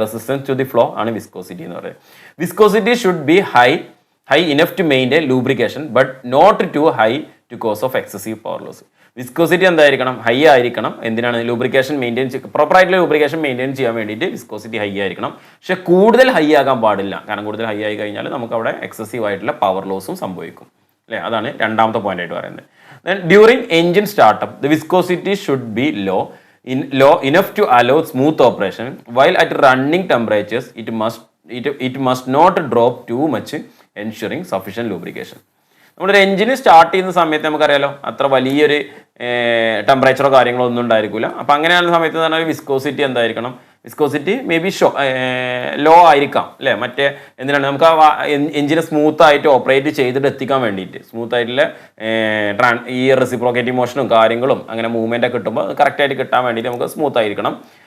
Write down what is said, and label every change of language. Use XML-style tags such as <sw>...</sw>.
<ml>Resistance to the flow ആണ് viscosity എന്ന് പറയുന്നത്.</ml> <en>Viscosity should be high enough to maintain lubrication but not too high to cause of excessive power loss.</en> <ml>Viscosity എന്തായിരിക്കണം, high ആയിരിക്കണം. എന്തിനാണ്, lubrication പ്രോപ്പറായിട്ടുള്ള lubrication maintain ചെയ്യാൻ വേണ്ടിയിട്ട് viscosity high ആയിരിക്കണം. പക്ഷെ കൂടുതൽ ഹൈ ആകാൻ പാടില്ല. കാരണം കൂടുതൽ ഹൈ ആയി കഴിഞ്ഞാൽ നമുക്ക് അവിടെ എക്സസീവ് ആയിട്ടുള്ള പവർ ലോസും സംഭവിക്കും അല്ലേ. അതാണ് രണ്ടാമത്തെ പോയിന്റ് ആയിട്ട് പറയുന്നത്.</ml> <en>Then during engine startup the viscosity should be low enough to allow smooth operation, while at running temperatures it must not drop too much, ensuring sufficient lubrication.</en> <ml>നമ്മളൊരു എഞ്ചിന് സ്റ്റാർട്ട് ചെയ്യുന്ന സമയത്ത് നമുക്കറിയാലോ അത്ര വലിയൊരു ടെമ്പറേച്ചറോ കാര്യങ്ങളോ ഒന്നും ഉണ്ടായിരിക്കില്ല. അപ്പം അങ്ങനെയുള്ള സമയത്ത് എന്ന് പറഞ്ഞാൽ വിസ്കോസിറ്റി എന്തായിരിക്കണം, വിസ്കോസിറ്റി മേ ബി ലോ ആയിരിക്കാം അല്ലേ. മറ്റേ എന്തിനാണ് നമുക്ക് ആ എഞ്ചിനെ സ്മൂത്ത് ആയിട്ട് ഓപ്പറേറ്റ് ചെയ്തിട്ട് എത്തിക്കാൻ വേണ്ടിയിട്ട്, സ്മൂത്ത് ആയിട്ടുള്ള ഈ റെസിപ്രോക്കേറ്റിംഗ് മോഷനും കാര്യങ്ങളും അങ്ങനെ മൂവ്മെൻ്റ് ഒക്കെ കിട്ടുമ്പോൾ കറക്റ്റായിട്ട് കിട്ടാൻ വേണ്ടിയിട്ട് നമുക്ക് സ്മൂത്ത് ആയിരിക്കണം.</ml>